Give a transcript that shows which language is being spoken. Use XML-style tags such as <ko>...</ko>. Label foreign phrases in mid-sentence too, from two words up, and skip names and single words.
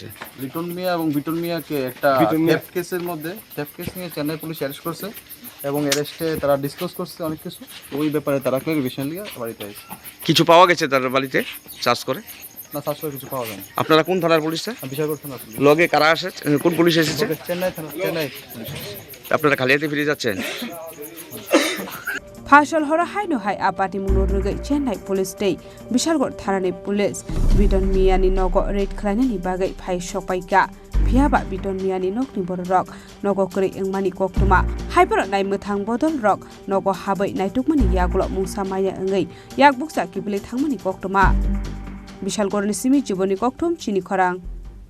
<bn>বিটন মিয়া এবং বিটন মিয়াকে একটা</bn> <en>theft case's</en> <bn>মধ্যে</bn> <en>theft case</en> <bn>নিয়ে চেন্নাই</bn> <en>police arrest</en> <bn>করছে এবং অ্যারেস্টে তারা ডিসকাস করছে অনেক কিছু ওই ব্যাপারে তারা ক্লারিফিকেশন নিয়ে বাড়িতে আসছে কিছু পাওয়া গেছে তার বাড়িতে চার্জ করে না চার্জ করে কিছু পাওয়া যায় না আপনারা কোন থানার পুলিশ স্যার বিশালগড় থানা পুলিশ লগে কারা আসে কোন পুলিশ এসেছে চেন্নাই থানা চেন্নাই পুলিশ আপনারা খালি হাতে ফিরে যাচ্ছেন</bn> <brx>फासल हरो हाइनो हाइ आपाति मुनोरगै चेन्नाइ पुलिस दे बिशालगढ़ थानानि पुलिस बिटन मियानि नगो रेड खलाइनानि बागै फाइ सपाइका फियाबा बिटन मियानि नकनि बररक नगो करै एंमानि कक्टमा हाइबर नाइ मोथां बदल रक नगो हाबै नाइटुकमानि यागुल मुंसा माया एंगै याग बुकसा किबले थांमानि कक्टमा बिशालगढ़नि सिमि जीवनि कक्टम चिनि खरां।</brx>